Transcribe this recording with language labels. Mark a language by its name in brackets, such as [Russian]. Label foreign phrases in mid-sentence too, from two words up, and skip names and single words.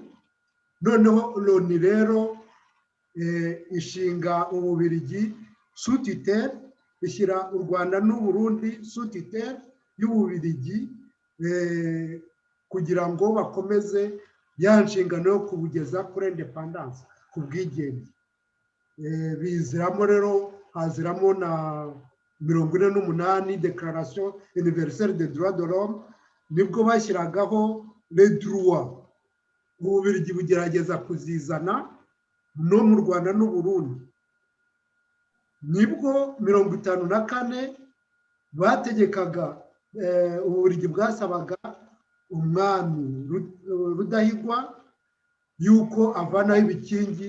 [Kinyarwanda] Noneho Loni rero ishinga Ububirigi [French] sous tutelle, [Kinyarwanda] ishyira u Rwanda n'u Burundi [French] sous tutelle [Kinyarwanda] y'Ububirigi, kugira ngo bakomeze ya nshingano yo kubugeza kuri independence, ku bwigenge. Biziramo rero, haziramo na 48 [French] Déclaration universelle des droits de l'homme, [Kinyarwanda] nibwo bashyiragaho [French] les droits. [Kinyarwanda] Ububirigi bugerageza kuzizana no mu Rwanda n'u Burundi. Nibwo 54 bategekaga, Ububirigi bwasabaga umwami Rudahigwa yuko avanaho ibikingi.